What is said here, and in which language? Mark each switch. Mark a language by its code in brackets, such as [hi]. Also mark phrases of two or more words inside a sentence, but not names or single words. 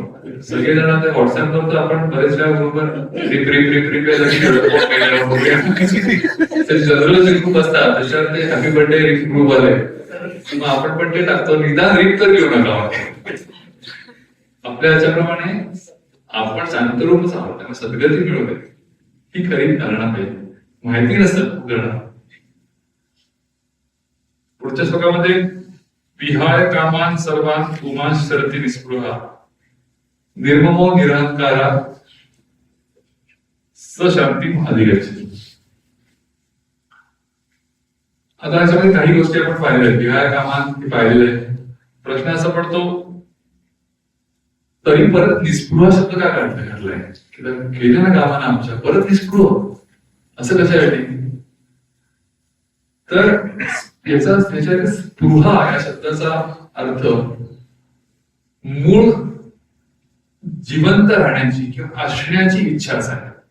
[mr] सगळेजण आता व्हॉट्सअपवर तर आपण बरेच वेळा बरोबर [en] general group [mr] असतात त्याच्यावर ते [en] happy birthday [mr] ग्रुप आले, मग आपण पण ते टाकतो. निदान रिप तर घेऊ नका. आपल्या याच्याप्रमाणे आपण शांतरूपच आहोत, त्यामुळे सद्गती मिळवते ही खरी धारणा पाहिजे. माहिती नसेल उदाहरण. पुढच्या श्लोकामध्ये [sa] विहाय कामान सर्वान पुमान शरती निस्पृहा निर्ममो निरहंकारा सशांती अधिगच्छति. [mr] आता याच्यामध्ये काही गोष्टी आपण पाहिल्या आहेत. [sa] विहाय कामान [mr] पाहिलेले आहे. प्रश्न असा पडतो तरी परत निस्पृह शब्द का घातलाय? केलं ना कामानं आमच्या, परत निस्पृह असं कशासाठी? तर त्याच्या स्पृहा या शब्दाचा अर्थ मूळ जिवंत राहण्याची किंवा असण्याची इच्छा असावी.